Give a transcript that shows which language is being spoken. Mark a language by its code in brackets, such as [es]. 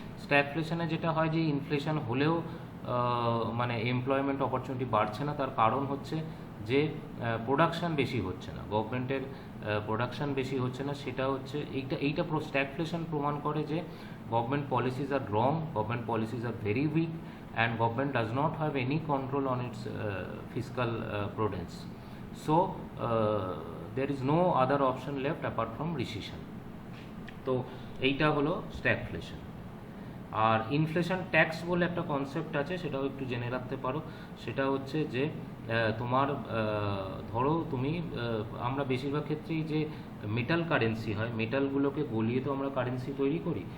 [bn] স্ট্যাগফ্লেশনে যেটা হয় যে ইনফ্লেশন হলেও মানে এমপ্লয়মেন্ট অপরচুনিটি বাড়ছে না, তার কারণ হচ্ছে যে প্রোডাকশান বেশি হচ্ছে না, গভর্নমেন্টের প্রোডাকশান বেশি হচ্ছে না। সেটা হচ্ছে এইটা স্ট্যাগফ্লেশন প্রমাণ করে যে [en] Government policies are wrong, government policies are very weak, and government does not have any control on its fiscal prudence. So there is no other option left apart from recession. [bn] তো এইটা হলো stagflation. আর inflation tax বলে একটা concept আছে, সেটাও একটু জেনে রাখতে পারো। সেটা হচ্ছে যে তোমার ধরো তুমি আমরা বেশিরভাগ ক্ষেত্রেই যে মেটাল কারেন্সি হয়, মেটালগুলোকে গলিয়ে তো আমরা কারেন্সি তৈরি করি।